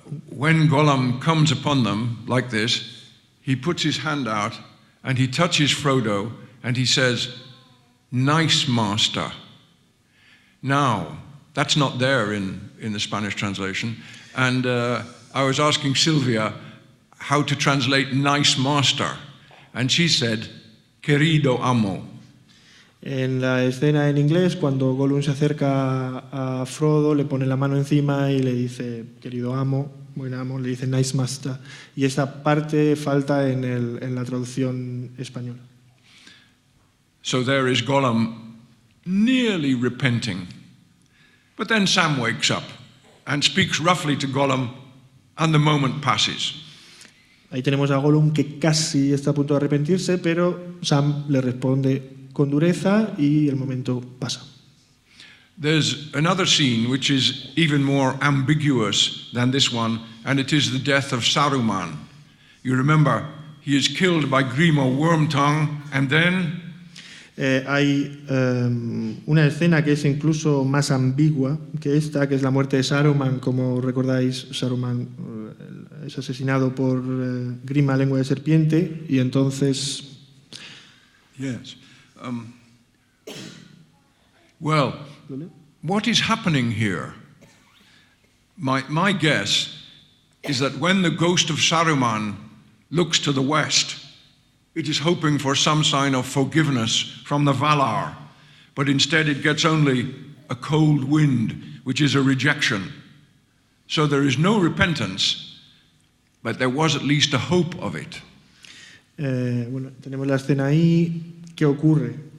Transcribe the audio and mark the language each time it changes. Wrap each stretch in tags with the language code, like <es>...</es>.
<en>When Gollum comes upon them like this, he puts his hand out and he touches Frodo and he says, "Nice master." Now, that's not there in the Spanish translation, and I was asking Sylvia how to translate nice master, and she said,</en> <es>"Querido amo." En la escena en inglés, cuando Gollum se acerca a Frodo, le pone la mano encima y le dice, querido amo, buen amo, le dice</es> <en>nice master,</en> <es>y esta parte falta en la traducción española.</es> <en>So there is Gollum nearly repenting, but then Sam wakes up and speaks roughly to Gollum, and the moment passes.</en> <es>Ahí tenemos a Gollum que casi está a punto de arrepentirse, pero Sam le responde con dureza y el momento pasa.</es> <en>There's another scene which is even more ambiguous than this one, and it is the death of Saruman. You remember, he is killed by Grima Wormtongue, and then...</en> <es>Hay una escena que es incluso más ambigua que esta, que es la muerte de Saruman. Como recordáis, Saruman es asesinado por Grima Lengua de Serpiente, y entonces...</es> <en>Yes. Well, what is happening here? My guess is that when the ghost of Saruman looks to the west, it is hoping for some sign of forgiveness from the Valar, but instead it gets only a cold wind, which is a rejection. So there is no repentance, but there was at least a hope of it.</en> <es>Bueno, tenemos la escena ahí. ¿Qué ocurre?</es>